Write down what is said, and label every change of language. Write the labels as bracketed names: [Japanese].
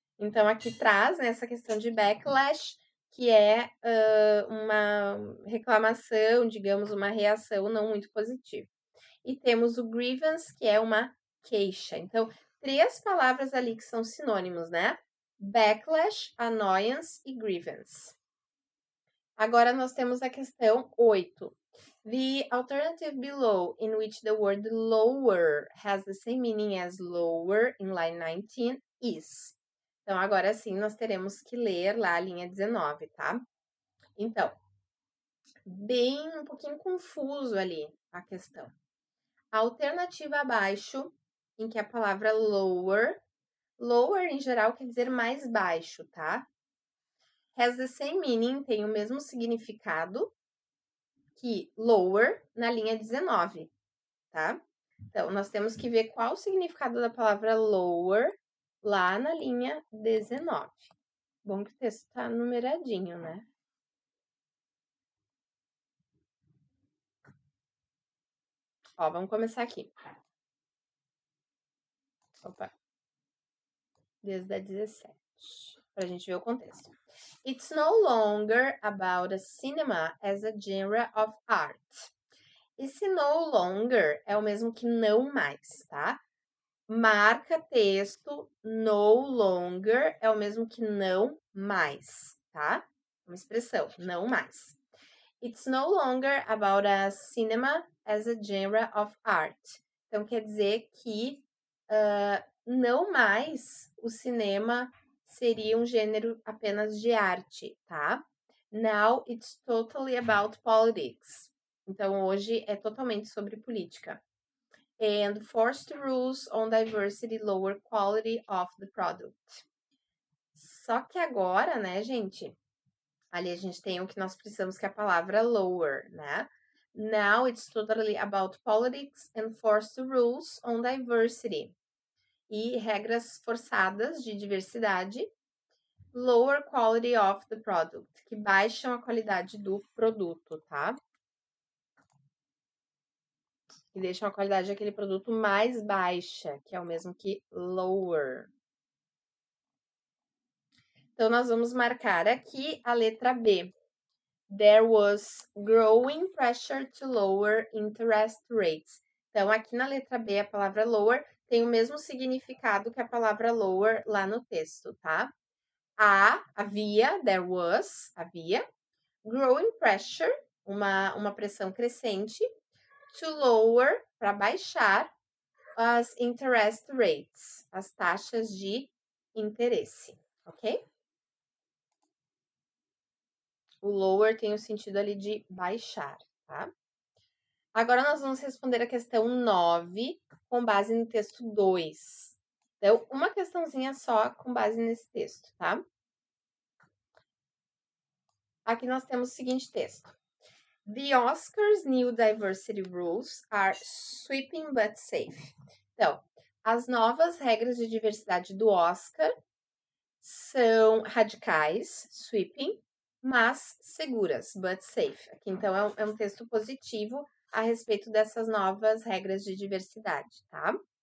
[Portuguese] Então, aqui traz, né, essa questão de backlash, que é uma reclamação, digamos, uma reação não muito positiva. E temos o grievance, que é uma queixa. Então, 3 palavras ali que são sinônimos, né? Backlash, annoyance e grievance. Agora nós temos a questão 8. [English] The alternative below, in which the word lower has the same meaning as lower in line 19, is. [Portuguese] Então, agora sim, nós teremos que ler lá a linha 19, tá? Então, bem um pouquinho confuso ali a questão. A alternativa abaixo, em que a palavra lower, lower em geral quer dizer mais baixo, tá? [English] Has the same meaning, [Portuguese] tem o mesmo significado que lower na linha 19, tá? Então, nós temos que ver qual o significado da palavra lower lá na linha 19. Bom que o texto tá numeradinho, né? Ó, vamos começar aqui. Opa. Desde a 17. Pra gente ver o contexto. [English] It's no longer about a cinema as a genre of art. [Portuguese] Esse no longer é o mesmo que não mais, tá? Marca texto no longer é o mesmo que não mais, tá? Uma expressão, não mais. [English] It's no longer about a cinema as a genre of art. [Portuguese] Então, quer dizer que não mais o cinema seria um gênero apenas de arte, tá? [English] Now it's totally about politics. [Portuguese] Então, hoje é totalmente sobre política. [English] And forced rules on diversity lower quality of the product. [Portuguese] Só que agora, né, gente? Ali a gente tem o que nós precisamos, que é a palavra lower, né? [English] Now it's totally about politics and forced rules on diversity. [Portuguese] E regras forçadas de diversidade, [English] lower quality of the product, [Portuguese] que baixam a qualidade do produto, tá? Que deixam a qualidade daquele produto mais baixa, que é o mesmo que lower. Então, nós vamos marcar aqui a letra B. [English] There was growing pressure to lower interest rates. [Portuguese] Então, aqui na letra B, a palavra lower tem o mesmo significado que a palavra lower lá no texto, tá? Havia, [English] there was, [Portuguese] havia. [English] Growing pressure, [Portuguese] uma pressão crescente. [English] To lower, [Portuguese] para baixar, as [English] interest rates, [Portuguese] as taxas de interesse, ok? O lower tem o sentido ali de baixar, tá? Agora nós vamos responder a questão 9 com base no texto 2. Então, uma questãozinha só com base nesse texto, tá? Aqui nós temos o seguinte texto. [English] The Oscars' new diversity rules are sweeping but safe. [Portuguese] Então, as novas regras de diversidade do Oscar são radicais, sweeping, mas seguras, [English] but safe. [Portuguese] Aqui, então, é um texto positivo a respeito dessas novas regras de diversidade, tá?